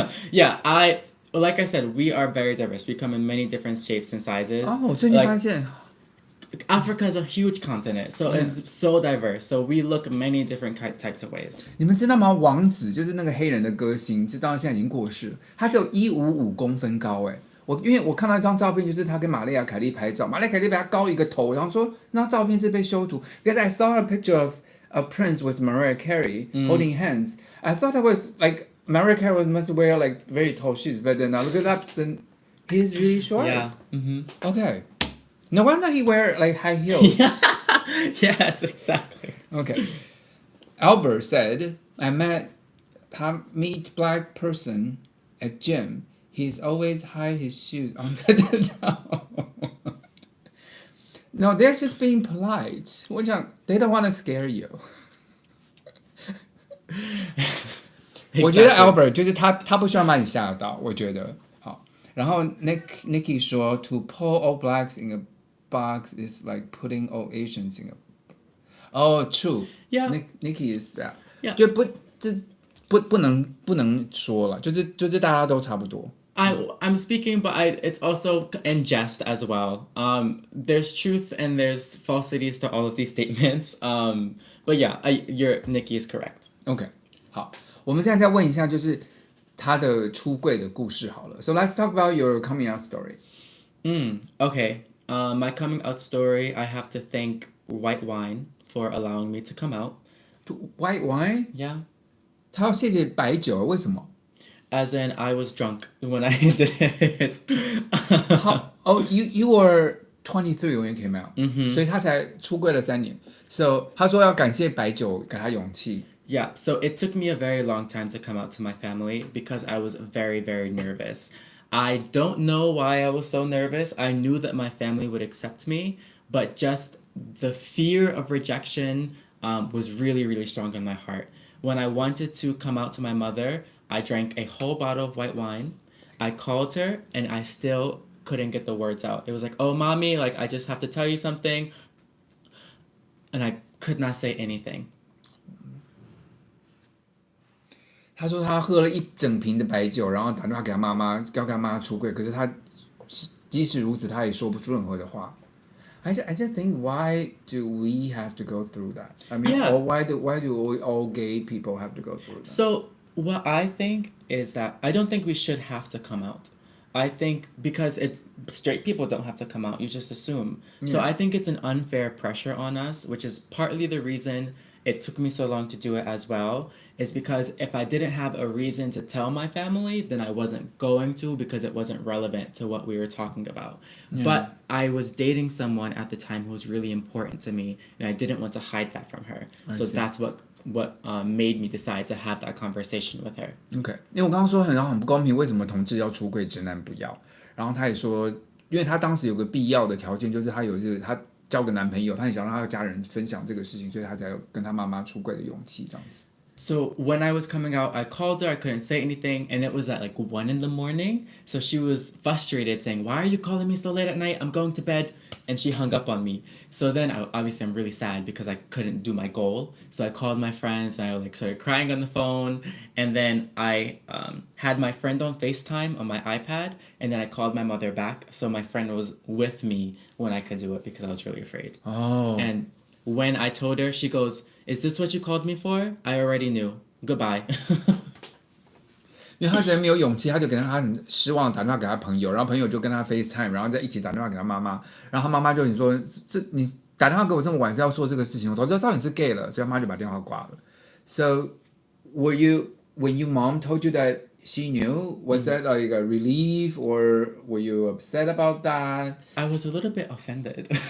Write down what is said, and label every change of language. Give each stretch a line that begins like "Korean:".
English: Yeah, like I said, we are very diverse. We come in many different shapes and sizes.
Chinese: 哦，最近发现
English: Africa is a huge continent, so it's so diverse. So we look many different types of ways.
Chinese: 你们知道吗？王子就是那个黑人的歌星，就到现在已经过世了。他只有155公分高，哎，因为我看到一张照片，就是他跟玛丽亚凯莉拍照，玛丽亚凯莉比他高一个头，然后说那照片是被修图。
English: Because I saw a picture of a Prince with Mariah Carey holding hands. I thought that was like Mariah Carey must wear like very tall shoes, but then I look it up, then he's really short. Yeah. Okay. No wonder he wear like high heels. Yes, exactly. Okay. Albert said, I meet black person at gym. He's always hide his shoes on the towel. No, they're just being polite.
Chinese: 我讲
English: they don't want to scare you.
Chinese: 我觉得 Albert 就是他不希望把你吓到，我觉得好。然后 Nikki 说
English: to pull all blacks in a box is like putting all Asians in a. Oh, true. Yeah. Nikki is that. Yeah.
Chinese: 就不能说了，就是大家都差不多。
English: I'm speaking, but it's also in jest as well. There's truth and there's falsities to all of these statements. But yeah, Nikki is correct.
Chinese: OK, 好，我们现在再问一下，就是他的出柜的故事好了。
English: So let's talk about your coming out story. Okay. My coming out story, I have to thank white wine for allowing me to come out. White wine? Yeah.
Chinese: 他要谢谢白酒，为什么？
English: As in, I was drunk when I did it. Oh, you were 23 when it came out，
Chinese: 所以他才出柜了3年。 So 他说要感谢白酒给他勇气。
English: Yeah, so it took me a very long time to come out to my family because I was very, very nervous. I don't know why I was so nervous. I knew that my family would accept me, but just the fear of rejection was really, really strong in my heart. When I wanted to come out to my mother, I drank a whole bottle of white wine. I called her, and I still couldn't get the words out. It was like, oh, mommy, like, I just have to tell you something. And I could not say anything.
Chinese: 他说他喝了一整瓶的白酒，然后打电话给他妈妈，要跟他妈妈出柜。可是他即使如此，他也说不出任何的话。
English: I just think, why do we have to go through that? I mean, Yeah. or why do all gay people have to go through that? So what I think is that I don't think we should have to come out. I think because it's straight people don't have to come out, you just assume. So I think it's an unfair pressure on us, which is partly the reason it took me so long to do it as well, is because if I didn't have a reason to tell my family, then I wasn't going to because it wasn't relevant to what we were talking about. But I was dating someone at the time who was really important to me, and I didn't want to hide that from her. So that's what made me decide to have that conversation with her.
Chinese: OK， 因为我刚刚说很不公平，为什么同志要出柜，直男不要？然后他也说，因为他当时有个必要的条件，就是他有他交个男朋友，他很想让他的家人分享这个事情，所以他才有跟他妈妈出柜的勇气，这样子。
English: So when I was coming out, I called her, I couldn't say anything, and it was at like 1 a.m. So she was frustrated saying, why are you calling me so late at night? I'm going to bed. And she hung up on me. So then obviously I'm really sad because I couldn't do my goal. So I called my friends and I like started crying on the phone. And then I had my friend on FaceTime on my iPad, and then I called my mother back. So my friend was with me when I could do it because I was really afraid. Oh. And when I told her, she goes, is this what you called me for? I already knew. Goodbye.
Chinese: 因为他觉得没有勇气，他就给他很失望，打电话给他朋友，然后朋友就跟他 FaceTime，然后再一起打电话给他妈妈，然后他妈妈就你说你打电话给我这么晚是要说这个事情，我早就知道你是 gay 了，所以他妈就把电话挂了。
English: So when your mom told you that she knew, was that like a relief or were you upset about that? I was a little bit offended.